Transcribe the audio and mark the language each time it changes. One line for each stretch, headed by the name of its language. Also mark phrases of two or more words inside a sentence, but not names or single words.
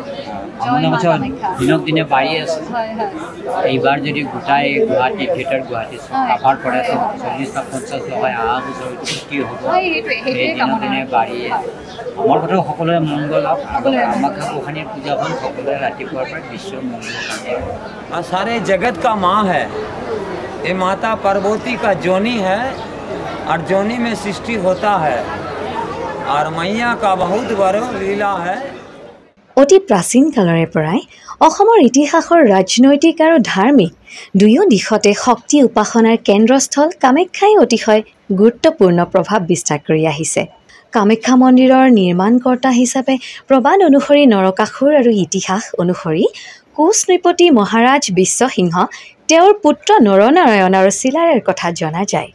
Assamese: দিনক দিনে বাঢ়ি আছে এইবাৰ যদি গোটাই গুৱাহাটী থিয়েটাৰ গুৱাহাটী কাভাৰ কৰে 40-50 লগাই অহা বছৰ কি হ'ব সেই দিনক দিনে বাঢ়ি আছে আমাৰ কথা সকলোৰে মংগল হওক কামাখ্যা গোসাঁনীৰ পূজাখন সকলোৰে ৰাতিপুৱাৰ পৰা বিশ্ব মংগল
Hindi: सारे जगत का माँ है ये माता पार्वती का जोनी है और जोनी में सृष्टि होता है और मैया का बहुत बड़ा लीला है
Assamese: অতি প্ৰাচীন কালৰে পৰাই অসমৰ ইতিহাসৰ ৰাজনৈতিক আৰু ধাৰ্মিক দুয়ো দিশতে শক্তি উপাসনাৰ কেন্দ্ৰস্থল কামাখ্যাই অতিশয় গুৰুত্বপূৰ্ণ প্ৰভাৱ বিস্তাৰ কৰি আহিছে। কামাখ্যা মন্দিৰৰ নিৰ্মাণকৰ্তা হিচাপে প্ৰবাদ অনুসৰি নৰকাসুৰ আৰু ইতিহাস অনুসৰি কোচ নৃপতি মহাৰাজ বিশ্বসিংহ তেওঁৰ পুত্ৰ নৰনাৰায়ণ আৰু চিলাৰায়ৰ কথা জনা যায়।